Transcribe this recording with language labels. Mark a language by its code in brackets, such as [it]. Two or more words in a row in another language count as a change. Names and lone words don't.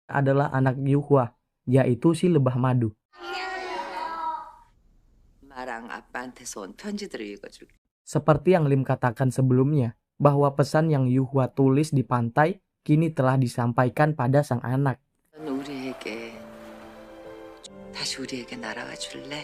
[id] adalah anak Yuhua, yaitu si lebah madu. [ko] 엄마랑 아빠한테서 온 편지들을 읽어줄게. [id] Seperti yang Lim katakan sebelumnya, bahwa pesan yang Yuhua tulis di pantai kini telah disampaikan pada sang anak. [ko] 다시 우리에게 날아가 줄래?